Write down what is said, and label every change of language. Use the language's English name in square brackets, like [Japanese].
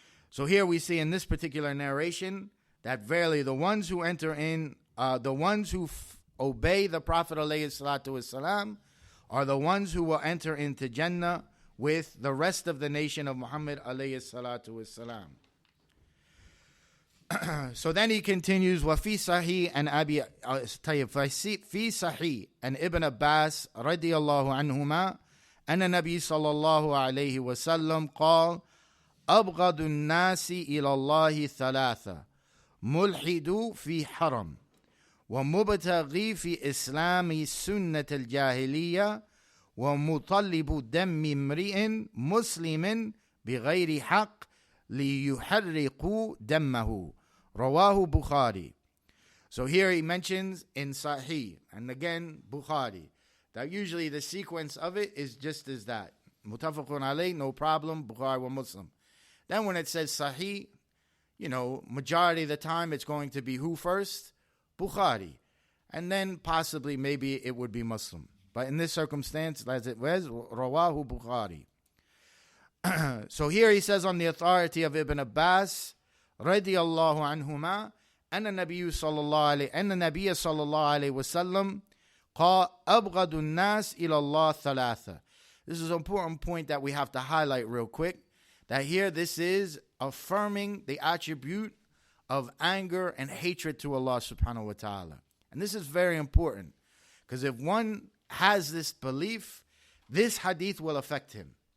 [English] So here we see in this particular narration that verily the ones who enter in, the ones who obey the Prophet ﷺ are the ones who will enter into Jannah with the rest of the nation of Muhammad ﷺ. So then he continues, [Arabic] وفي صحيح أن أبي في صحيح أن ابن عباس رضي الله عنهما أن النبي صلى الله عليه وسلم قال أبغض الناس إلى الله ثلاثة ملحد في حرم ومبتغي في إسلام سنة الجاهلية ومطلب دم امرئ مسلم بغير حق ليحرقوا دمه. Rawahu Bukhari. [English] So here he mentions in Sahih, and again Bukhari, that usually the sequence of it is just as that. Mutafaqun alayh, no problem, Bukhari wa Muslim. Then when it says Sahih, majority of the time it's going to be who first? Bukhari. And then possibly maybe it would be Muslim. But in this circumstance, as it was, Rawahu Bukhari. So here he says on the authority of Ibn Abbas, [Arabic] رضي الله عنهما أن النبي صلى الله عليه وسلم قال أبغض الناس إلى الله ثلاثة. [English] This is an important point that we have to highlight real quick, that here this is affirming the attribute of anger and hatred to Allah subhanahu wa ta'ala. And this is very important, because if one has this belief, this hadith will affect him.